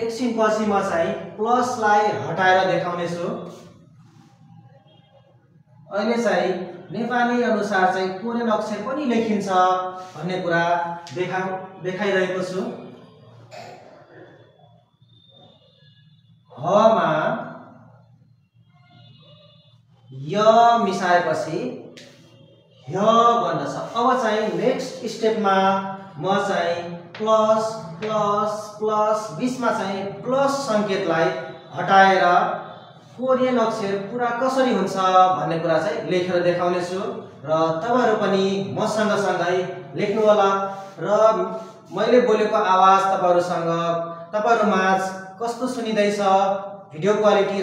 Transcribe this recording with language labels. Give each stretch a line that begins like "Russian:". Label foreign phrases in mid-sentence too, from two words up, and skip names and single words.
Nepali: एकछिनपछि म चाहिँ प्लसलाई हटाएर देखाउने छु। अहिले चाहिँ नेपाली अनुसार चाहिँ कोरियन अक्षर पनि लेखिन्छ भन्ने कुरा देखाइरहेको छु। ह मा य मिसाएपछि ह्य बन्दछ। अब चाहिँ
English: next stepमा
Nepali: म चाहिँ प्लस प्लस प्लस बीचमा चाहिँ प्लस संकेतलाई हटाएर कोरियन अक्षर पुरा कसरी हुन्छ भन्ने कुरा चाहिँ लेखेर देखाउने छु र तपाईहरु पनि मसँग सँगै लेख्नु होला र मैले बोलेको आवाज तपाईहरु माझ कस्तो सुनिदैछ,
English: video quality